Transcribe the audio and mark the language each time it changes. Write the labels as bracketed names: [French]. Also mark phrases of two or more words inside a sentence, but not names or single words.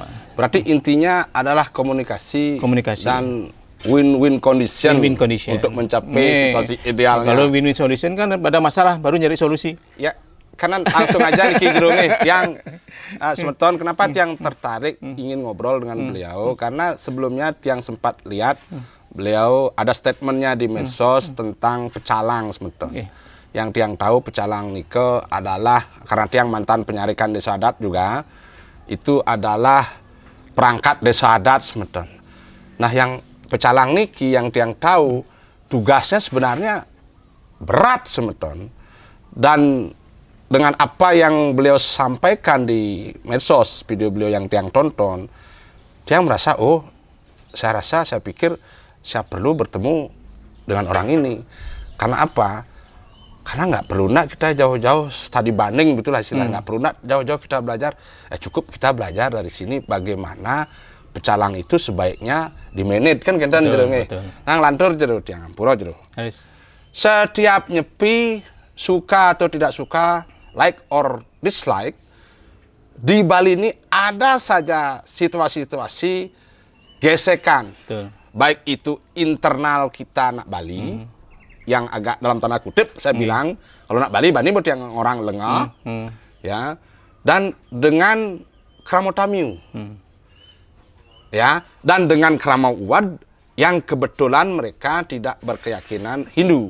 [Indonesian] Berarti intinya adalah komunikasi. Dan [English] win-win condition, [Indonesian] untuk mencapai situasi idealnya. Kalau [English] win-win solution [Indonesian] kan pada masalah baru nyari solusi. Ya, karena langsung aja nih Gerung yang semeton kenapa Tiang tertarik ingin ngobrol dengan beliau karena sebelumnya Tiang sempat lihat beliau ada statementnya di medsos tentang pecalang semeton. Yang Tiang tahu pecalang nike adalah karena Tiang mantan penyarikan desa adat juga, itu adalah perangkat desa adat semeton. Nah yang pecalang niki yang Tiang tahu tugasnya sebenarnya berat semeton. Dan dengan apa yang beliau sampaikan di medsos, video beliau yang Tiang tonton, Tiang merasa saya pikir saya perlu bertemu dengan orang ini. Karena apa? Karena nggak perlu kita jauh-jauh studi banding betul istilah. Nggak perlu jauh-jauh kita belajar. Cukup kita belajar dari sini bagaimana pecalang itu sebaiknya dimanage kan kita Nah [Balinese] lantur jero Tiang ampura jero. [Indonesian] Setiap nyepi suka atau tidak suka, [English] like or dislike, [Indonesian] di Bali ini ada saja situasi-situasi gesekan. Baik itu internal kita anak Bali, yang agak dalam tanda kutip saya bilang, kalau anak Bali buat yang orang lengah, ya, dan dengan Kramo Tamiu, ya, dan dengan Kramo Uwad yang kebetulan mereka tidak berkeyakinan Hindu.